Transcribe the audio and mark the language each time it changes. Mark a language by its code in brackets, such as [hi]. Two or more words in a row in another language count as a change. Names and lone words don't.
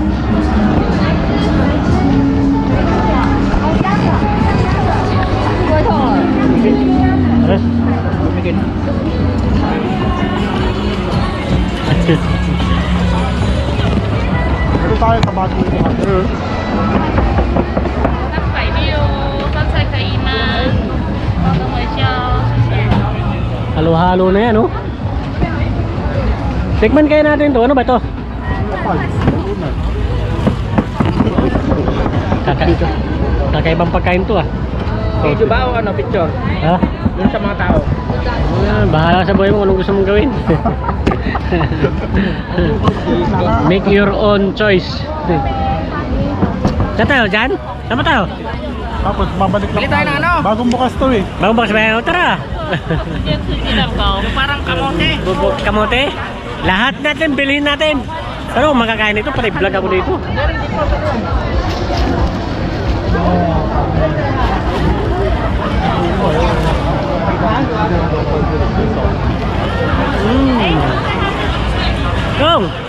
[tl] Bumigin. Ito tayo sa bago yung mga. [zh] 百六，刚才可以吗？帮个微笑，谢谢。 [tl] Halo-halo na yan, oh. Tikman kayo natin to. Ano ba to? Kakaibang pagkain to, ah. Video ba o ano, picture? Ha? Yun sa mga tao. Bahala sa buhay mo kung anong gusto mong gawin. [en] Make your own choice. [tl] Saan tayo? Dyan? Saan ba tayo? Tapos babalik lang. Bili tayo ng ano? Bagong bukas to eh. Bagong box ba yun? Tara! Parang kamote. Kamote? Lahat natin, bilhin natin. Ano, makakain ito? Pati vlog ako dito. Kong!